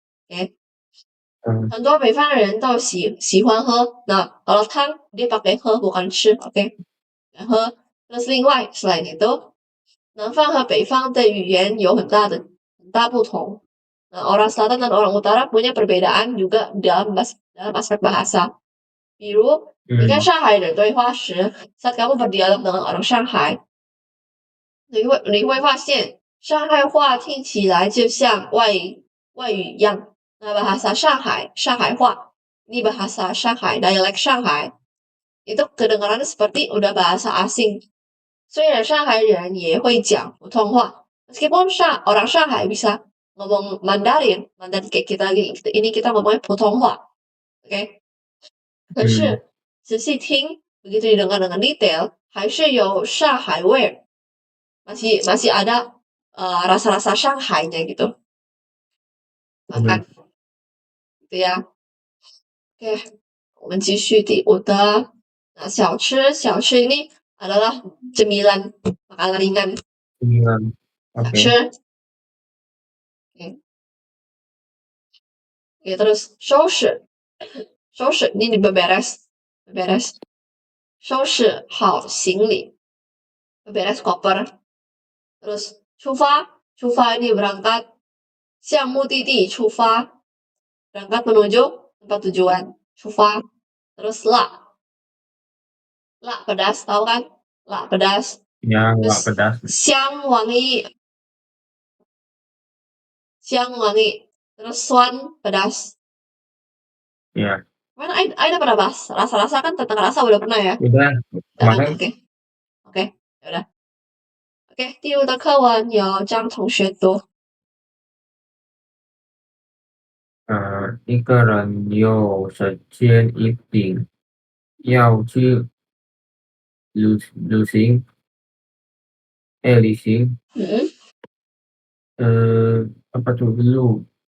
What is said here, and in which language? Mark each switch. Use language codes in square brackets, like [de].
[zh] Oke，很多北方人都喜欢喝。 [id] 那kalau汤 dia pakai 喝 bukan 吃，oke，喝。 terus [zh] 另外 [id] selain itu， [zh] 南方和北方的语言有很大不同。 [id] Nah, orang selatan dan orang utara punya perbedaan juga dalam aspek bahasa. [zh] 比如，你跟上海人对话时， [id] saat kamu berdialog dengan orang Shanghai， [zh] 你会发现上海话听起来就像外语一样。 [id] 那bahasa Shanghai话，ini bahasa Shanghai, dialek Shanghai itu kedengarannya seperti udah bahasa asing。 [zh] 虽然上海人也会讲普通话， [id] meskipun orang Shanghai bisa ngomong Mandarin kayak kita ini kita ngomongnya 普通话，oke？ [zh] 可是仔细听， [id] begitu didengar dengan detail， [zh] 还是有上海味儿。 [id] masih ada rasa-rasa Shanghai-nya gitu. Kan? Gitu ya. Oke, [zh] 我们继续第5的 [id] 小吃ini adalah cemilan, makanan ringan. Oke. [zh] 小吃。 [id] Oke, terus 收拾 ini beberes. [zh] 收拾好行李 [id] beberes koper. Terus 出发 ini berangkat [zh] 向目的地出发 [id] berangkat menuju tempat tujuan 出发 terus la pedas tahu kan la pedas Ya, terus nggak pedas. 香wangi terus swan pedas Ya, mana ada pernah bahas rasa kan tentang rasa udah pernah ya udah kemarin. oke ya udah oke [zh] 第5的课文由张同学读一个人有时间一定要去旅行，旅行， [id] apa tuh